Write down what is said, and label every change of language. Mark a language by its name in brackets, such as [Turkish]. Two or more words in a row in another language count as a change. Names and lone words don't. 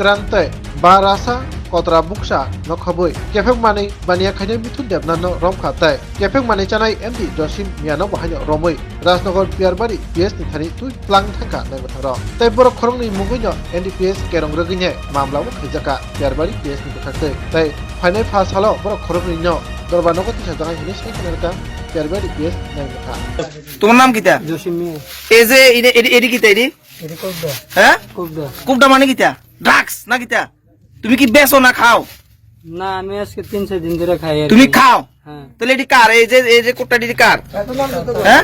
[Kok Borok] rantai ba rasa Kotra buksa no khoboi kefek mani bania khane mithun debna no rom khatai kefek mani chanai MD Joshim Miano bahanyo romoi Rajnagar piarbari PS ni thani tu plang thangka nai batharo tai borok khorong ni mugunyo NDPS kerong rogine mamla bo khijaka piarbari PS ni bathate tai phainai pha salo borok khorong ni no dorba no koti sajanga hine sai kanarka piarbari PS nai batha [Bangla] তোমার নাম কিতা Joshim Mia এই যে এডি কিতা এডি এটি কোবদা হ্যাঁ কোবদা কুবডা মানে কিতা ড্রাগস না কিতা তুমি কি বেচো না খাও না আমি আজকে 3-4 দিন ধরে খাই আর তুমি খাও হ্যাঁ তাহলে এডি কার এই যে কোটটা এডি কার হ্যাঁ